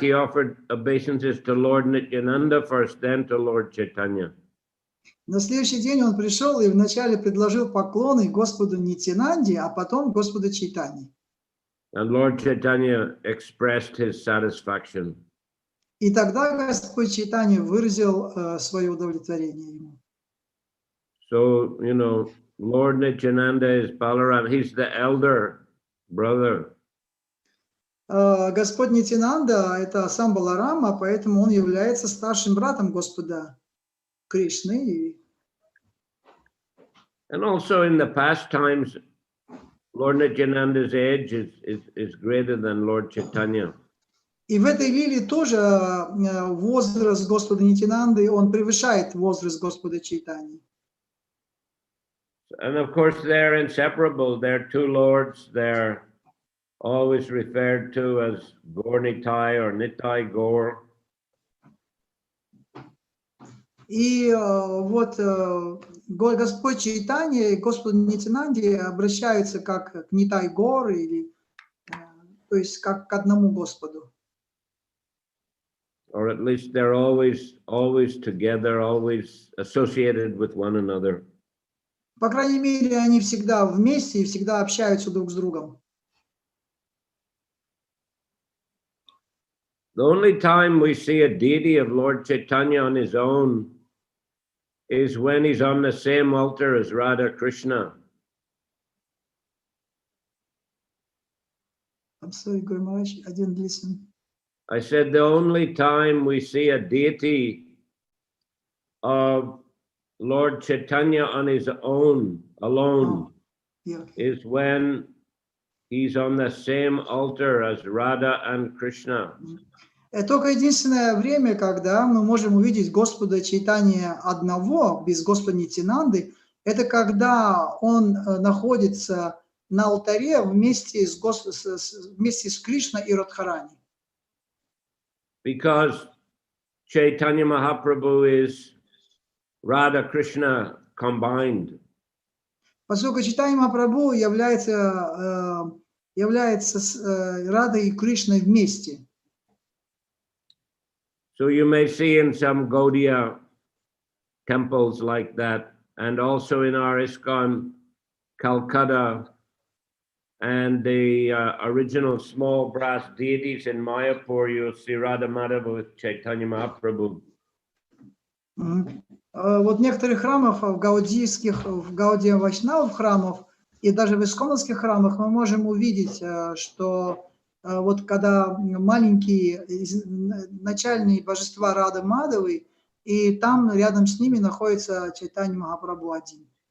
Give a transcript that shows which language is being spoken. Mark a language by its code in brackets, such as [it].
[en] He offered obeisances to Lord Nityananda first, then to Lord Chaitanya. [ru] На следующий день он пришел и вначале предложил поклоны Господу Нитянанде, а потом Господу Чайтанье. [en] And Lord Chaitanya expressed his satisfaction. [ru] И тогда Господь Чайтанья выразил свое удовлетворение ему. [en] So, you know, Lord Nityananda is Balaram. He's the elder brother. [ru] Господь Нитянанда – это сам Баларама, поэтому он является старшим братом Господа Кришны. [en] And also in the past times, Lord Nityananda's age is greater than Lord Chaitanya. [ru] И в этой лиле тоже возраст Господа Нитянанды, он превышает возраст Господа Чайтаньи. [en] And of course, they're inseparable. They're two lords. They're always referred to as Gaur Nitai or Nitai Gaur. [ru] И вот Господь Чайтанья и Господь Нитянанде обращаются как к Нитай Гор, или, то есть как к одному Господу. [en] Or at least they're always together, always associated with one another. [ru] По крайней мере, они всегда вместе и всегда общаются друг с другом. [en] The only time we see a deity of Lord Chaitanya on his own is when he's on the same altar as Radha Krishna. I'm sorry, Guru Maharaj, I didn't listen. I said the only time we see a deity of Lord Chaitanya on his own, alone, is when he's on the same altar as Radha and Krishna. [ru] Только единственное время, когда мы можем увидеть Господа Чайтанья одного, без Господа Нитянанды, это когда он находится на алтаре вместе с Кришной и Радхарани. [en] Because Chaitanya Mahaprabhu is Radha Krishna combined. [ru] Поскольку Чайтанья Махапрабху является Радой и Кришной вместе. [en] So you may see in some Gaudiya temples like that, and also in our ISKCON Calcutta, and the original small brass deities in Mayapur, you'll see Radha Madhava with Chaitanya Mahaprabhu. [ru] Вот в некоторых храмах, в гаудийских, в Гаудия Вайшнав храмах и даже в исконовских храмах мы можем увидеть, что вот когда маленькие начальные божества Рады Мадхавы, и там рядом с ними находится Чайтанья Махапрабху один.